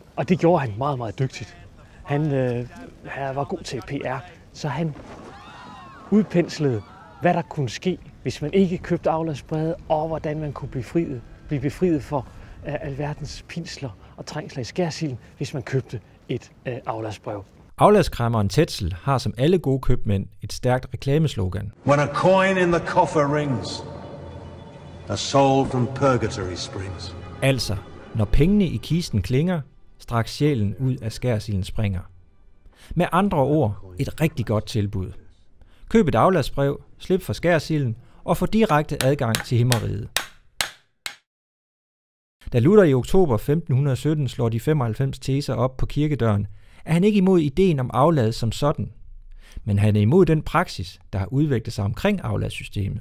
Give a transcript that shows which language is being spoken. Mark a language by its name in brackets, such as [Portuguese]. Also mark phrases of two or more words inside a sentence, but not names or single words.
[Danish] Og det gjorde han meget, meget dygtigt. Han var god til PR, så han udpenslede, hvad der kunne ske, hvis man ikke købte afladsbreve, og hvordan man kunne blive befriet for alverdens pinsler og trængsler i skærsilden, hvis man købte et afladsbrev. Afladskræmmeren Tetzel har som alle gode købmænd et stærkt reklameslogan. [English] When a coin in the coffer rings, a soul from purgatory springs. [Danish] Altså, når pengene i kisten klinger, straks sjælen ud af skærsilden springer. Med andre ord, et rigtig godt tilbud. Køb et afladsbrev, slip for skærsilden og få direkte adgang til himmeriget. Da Luther i oktober 1517 slår de 95 teser op på kirkedøren, er han ikke imod ideen om aflad som sådan, men han er imod den praksis, der har udviklet sig omkring afladssystemet.